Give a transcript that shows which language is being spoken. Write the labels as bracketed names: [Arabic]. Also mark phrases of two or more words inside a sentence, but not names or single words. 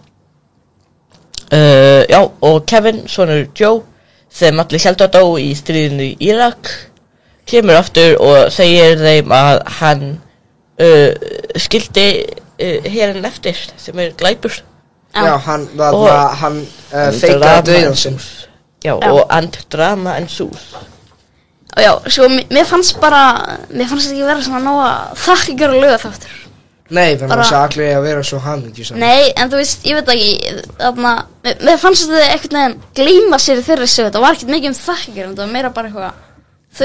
[Icelandic] já, og Kevin, sonur Joe, sem allir héldu að dó í stríðinu í Írak, kemur aftur og segir þeim að hann skildi herinn eftir sem glæpur. Já, hann feikaði dauðan sinn. Já, og [English] and drama and sus. [Icelandic] Já, svo mér fannst ekki vera svona nóga þakkgjörð laugaþáttur. Nei, það var allir að vera svo hamingjusamur. Nei, en þú veist, ég veit ekki, þarna, mér fannst þetta einhvern veginn gleyma sér í þeirri sögu, það var ekkert mikið þakkgjörð, það var meira bara eitthvað, þau